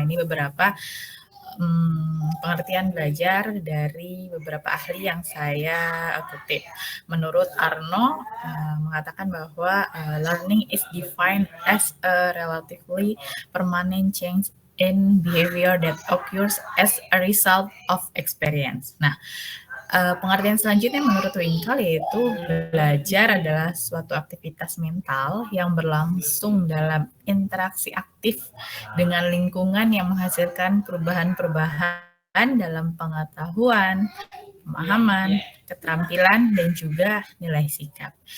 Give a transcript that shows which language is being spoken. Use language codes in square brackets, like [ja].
[id] Ini beberapa pengertian belajar dari beberapa ahli yang saya kutip. Menurut Arno mengatakan bahwa [en] learning is defined as a relatively permanent change in behavior that occurs as a result of experience. [id] Nah, pengertian selanjutnya menurut Winkle yaitu belajar adalah suatu aktivitas mental yang berlangsung dalam interaksi aktif dengan lingkungan yang menghasilkan perubahan-perubahan dalam pengetahuan, pemahaman, keterampilan, dan juga nilai sikap.